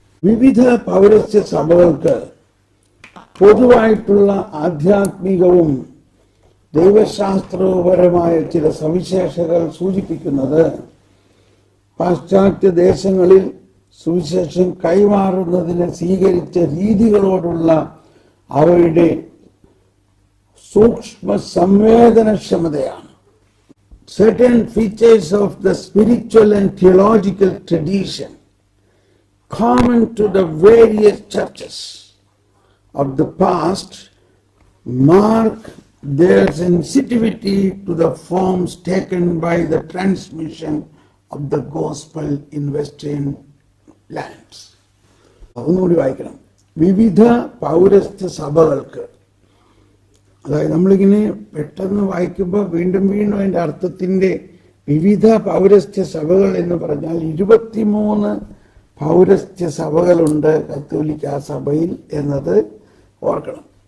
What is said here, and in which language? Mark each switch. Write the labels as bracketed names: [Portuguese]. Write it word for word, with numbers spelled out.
[Malayalam] വിവിധ പൗരസ്ത്യ സഭകൾക്ക് പൊതുവായിട്ടുള്ള ആധ്യാത്മികവും ദൈവശാസ്ത്രപരമായ ചില സവിശേഷതകൾ സൂചിപ്പിക്കുന്നത് പാശ്ചാത്യ ദേശങ്ങളിൽ സുവിശേഷം കൈമാറുന്നതിന് സ്വീകരിച്ച രീതികളോടുള്ള അവരുടെ സൂക്ഷ്മ സംവേദനക്ഷമതയാണ്. [English] Certain features of the spiritual and theological tradition common to the various churches of the past mark their sensitivity to the forms taken by the transmission of the gospel in Western lands. [Malayalam] ഒന്നുകൂടി വായിക്കണം. വിവിധ പൗരസ്ത്യ സഭകൾക്ക്, അതായത് നമ്മളിങ്ങനെ പെട്ടെന്ന് വായിക്കുമ്പോൾ വീണ്ടും വീണ്ടും അതിൻ്റെ അർത്ഥത്തിൻ്റെ വിവിധ പൗരസ്ത്യ സഭകൾ എന്ന് പറഞ്ഞാൽ ഇരുപത്തിമൂന്ന് പൗരസ്ത്യ സഭകളുണ്ട് കത്തോലിക്കാ സഭയിൽ എന്നത് ഓർക്കണം.